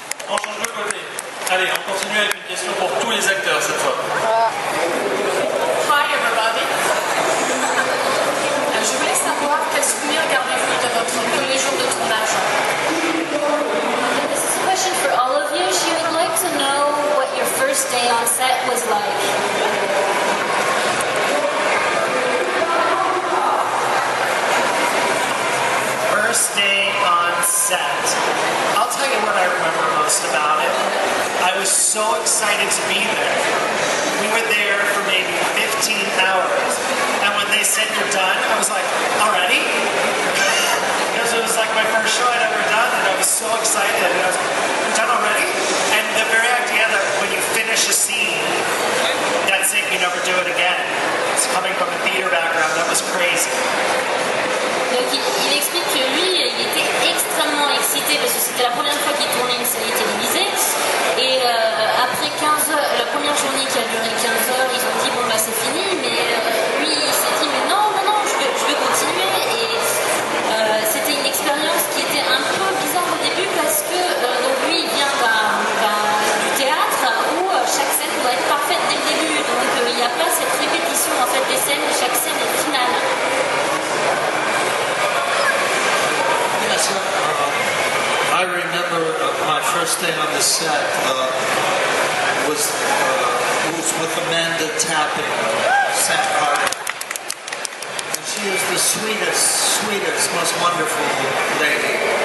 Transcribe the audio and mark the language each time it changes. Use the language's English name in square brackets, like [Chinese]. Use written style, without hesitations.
[French] On change de côté. Allez, on continue avec une question pour tous les acteurs cette fois. [English] Hi everybody. [French] Je voulais savoir quel souvenir gardez-vous de votre premier jour de tournage? [English] This is a question for all of you. She would like to know what your first day on set was like. First day on set. I'll tell you what I remember most about it. I was so excited to be there. We were there for maybe 15 hours. And when they said you're done, I was like, already? Because it was like my first show I'd ever done, and I was so excited. And I was like, you're done already? And the very idea that when you finish a scene, that's it, you never do it again. It's coming from a theater background, that was crazy. [French] Donc il explique que lui, il était extrêmement excité parce que c'était la première fois qu'il tournait une série télévisée. Et après 15 heures, la première journée qui a duré 15 heures, ils ont dit bon bah c'est fini. Mais lui, il s'est dit mais non, je veux continuer. Et c'était une expérience qui était un peu bizarre au début parce que donc lui, il vient du théâtre où chaque scène doit être parfaite dès le début. Donc il n'y a pas cette répétition en fait des scènes, chaque scène est finale. [English] Yes, I remember my first day on the set was with Amanda Tapping, Santa Carter. And she is the sweetest, most wonderful lady.